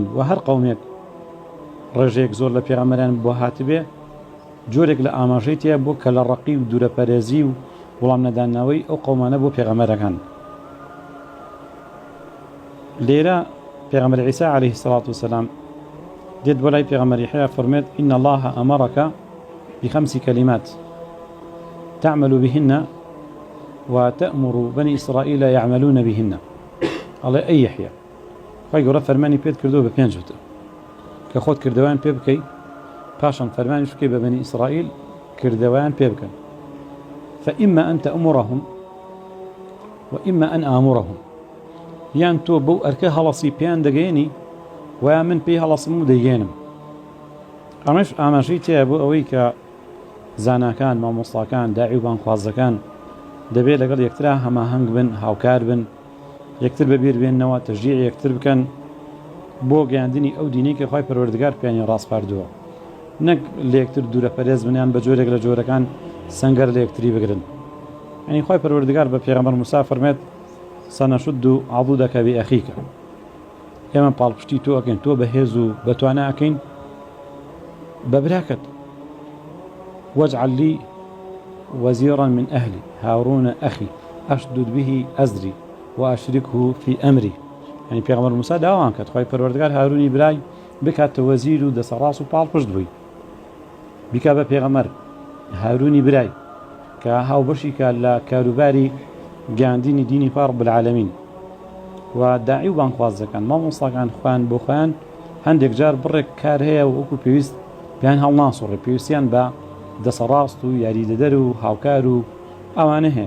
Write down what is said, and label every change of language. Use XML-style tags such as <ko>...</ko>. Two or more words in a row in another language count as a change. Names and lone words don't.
<ckb>و هەر قەومێک ڕێژەیەک زۆر لە پێغەمبەران بۆ هاتبێ جۆرێک لە ئاماژەی تیا بۆ کە لە ڕەقی و دوورەپەرێزی و وەڵام نەداننەوەی ئەو قەومانە بۆ پێغەمبەرەکان. لێرە پێغەمبەر عیسا</ckb> <ar>عەلەیهی سەڵات وسەلام</ar> <ckb>دێت بۆ لای پێغەمبەر یەحیا فەرمێت</ckb> <ar>إن الله أمرك ب5 كلمات تعمل بهن وتأمر بني إسرائيل يعملون بهن. الله أي يحيى</ar> <ckb>خوای گەورە فەرمانی پێت کردو بە 5 وتە کە خۆت کردەوەیان پێ بکەی پاشان فەرمانیش بکەی بە بەنی ئیسرائیل کردەوەیان پێ بکەن</ckb> <ar>فإما أن تأمرهم وإما أن آمرهم</ar> <ckb>یان تۆ بەو ئەرکە هەڵەسی پێیان دەگەێنی ویا من پێی هەڵەسم و دەیگەێنم. ئەمەش ئاماژەی تێیە بۆ ئەوەی کە زاناکان مامۆستاکان داعی و بانخوازەکان دەبێت لەگەڵ یەکترا هەماهەنگ بن، هاوکار بن، یەکتر بەبیر بێننەوە، تەشجیع یەکتر بکەن بۆ گەیاندنی ئەو دینەی کە خوای پەروەردگار پێیانی ڕاستپاردووە، نەک لە یەکتر دوورە پەرێز بنیان بە جۆرێک لە جۆرەکان سەنگەر لە یەکتری بگرن. یعنی خوای پەروەردگار بە پێغەمبەر موسا فەرمێت</ckb> <ar>سەنەشد عەضودەکە بئەخیکە،</ar> <ckb>ئێمە پاڵپشتی تۆ ئەکەین، تۆ بەهێز و بەتوانە ئەکەین بە براکەت.</ckb> <ar>واجعل لي وزيرا من أهلي هارون أخي أشدد به أزري وأشركه في أمري.</ar> <ckb>يعني پیغمبر موسى داوان کرد خوای پەروەردگار هارونی برای بکاتە وەزیر و دەسەڕاس و پاڵپشت بووی، بیکا بە پێغەمبەر هارونی برای کە هاوبەشی کە لە کاروباری گەیاندنی دینی</ckb> <ar>پاڕ بالعالمین</ar> <ckb>و داعی و بانخوازەکان مامۆستاکان خوان بۆ خۆیان هەندێک جار بڕێک کار هەیە و وەکو پێویست پێیان هەڵناسوڕێ، پێویستیان بە دەسەڕاست و یاریدەدەر و هاوکار و ئەوانە هەیە.</ckb>